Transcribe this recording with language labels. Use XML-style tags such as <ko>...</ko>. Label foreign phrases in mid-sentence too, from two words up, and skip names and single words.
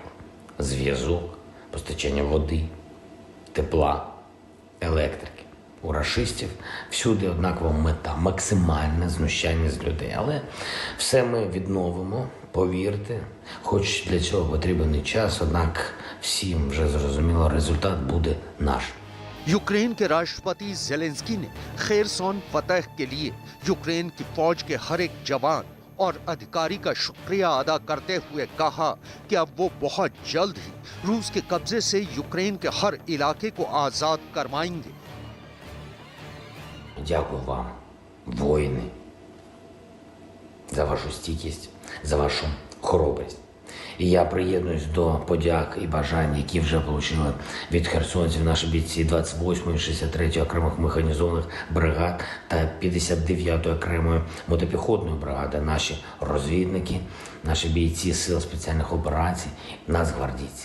<uk>Зв'язок, постачання води, тепла, електрики. У рашистів всюди однакова мета – максимальне знущання з людей. Але все ми відновимо, повірте, хоч для цього потрібен і час, однак всім вже зрозуміло, результат буде наш.</uk> <hi>यूक्रेन के राष्ट्रपति ज़ेलेंस्की ने खेरसोन फतह के लिए यूक्रेन की फौज के हर एक जवान और अधिकारी का शुक्रिया अदा करते हुए कहा कि अब वो बहुत जल्द ही रूस के कब्जे से यूक्रेन के हर इलाके को आजाद करवाएंगे।</hi> <uk>Дякую вам, воїни, за вашу стійкість, за вашу хоробрість. І я приєднуюсь до подяк і бажань, які вже отримали від херсонців наші бійці 28-ї, 63-ї окремих механізованих бригад та 59-ї окремої мотопіхотної бригади, наші розвідники, наші бійці Сил спеціальних операцій, нацгвардійці.</uk>